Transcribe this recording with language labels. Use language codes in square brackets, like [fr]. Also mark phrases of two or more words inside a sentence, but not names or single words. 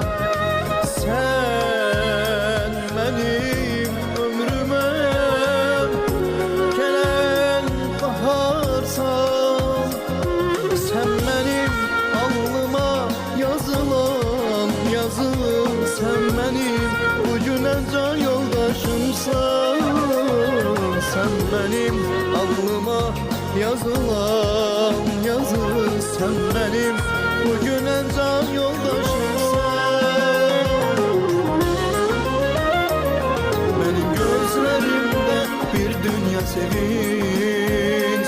[az] Sən mənim ömrümə gələn baharsan. Sən mənim alnıma yazılan yazın. Sən mənim bugünə can yoldaşımsan. [tr] Sen benim alnıma yazılan yazı. Sen benim bugüne can yoldaşımsan. Benim gözlerimde bir dünya sevinç.